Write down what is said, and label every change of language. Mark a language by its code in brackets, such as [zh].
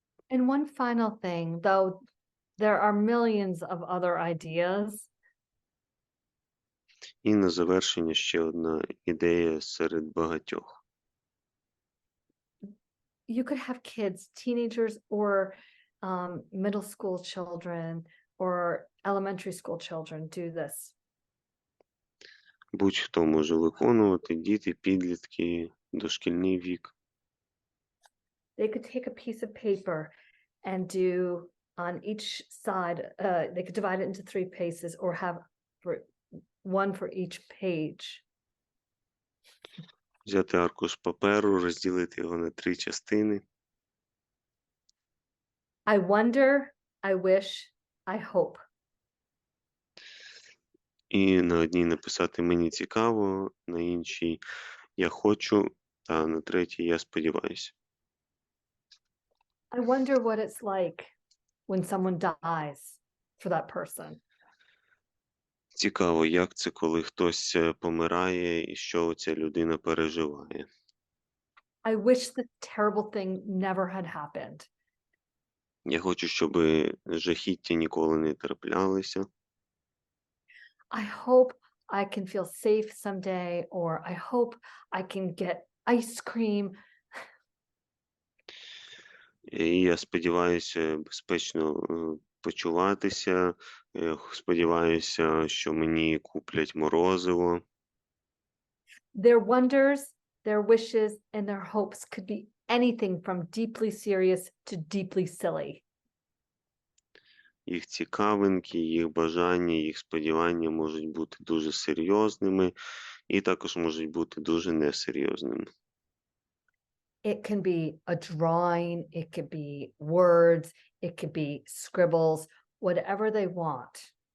[en] And one final thing, though there are millions of other ideas. [uk] І на завершення ще одна ідея серед багатьох. [en] you could have kids, teenagers, or middle school children or elementary school children do this. [uk] Будь-хто може виконувати, діти, підлітки, дошкільний вік. [en] They could take a piece of paper and do on each side, they could divide it into 3 pieces or have one for each page. [uk] Взяти аркуш паперу, розділити його на 3 частини. [en] I wonder, I wish, I hope. [uk] І на одній написати «Мені цікаво», на іншій «Я хочу», та на третій «Я сподіваюся». [en] I wonder what it's like when someone dies for that person. [uk] Цікаво, як це, коли хтось помирає і що ця людина переживає. [en] I wish this terrible thing never had happened. [uk] Я хочу, щоб жахіття ніколи не траплялися. [en] I hope I can feel safe someday, or I hope I can get ice cream. [uk] І я сподіваюся безпечно почуватися, сподіваюся, що мені куплять морозиво. [en] Their wonders, their wishes, and their hopes could be anything from deeply serious to deeply silly. [uk] Їх цікавинки, їх бажання, їх сподівання можуть бути дуже серйозними і також можуть бути дуже несерйозними. [en] It can be a drawing, it could be words, it could be scribbles, whatever they want.